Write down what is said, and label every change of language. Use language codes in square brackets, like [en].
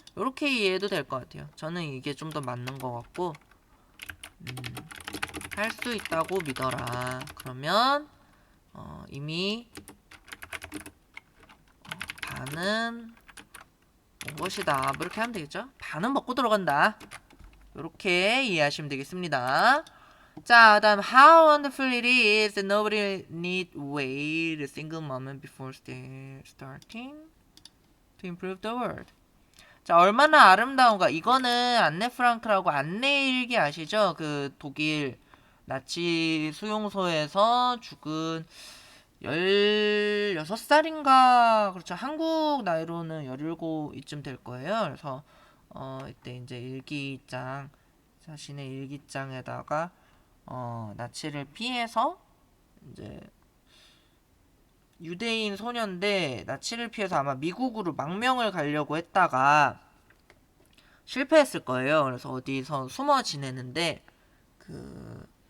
[ko] 이렇게 이해해도 될 것 같아요. 저는 이게 좀 더 맞는 것 같고 할 수 있다고 믿어라. 그러면 이미 반은 온 것이다. 뭐 이렇게 하면 되겠죠? 반은 먹고 들어간다. 이렇게 이해하시면 되겠습니다. 자, 다음 [en] how wonderful it is that nobody need wait a single moment before starting to improve the world. [ko] 자, 얼마나 아름다운가. 이거는 안네 프랑크라고 안내 일기 아시죠? 그 독일 나치 수용소에서 죽은 16살인가 그렇죠. 한국 나이로는 17 이쯤 될 거예요. 그래서 이때 이제 일기장 자신의 일기장에다가 나치를 피해서 이제 유대인 소년인데 나치를 피해서 아마 미국으로 망명을 가려고 했다가 실패했을 거예요. 그래서 어디서 숨어 지내는데 그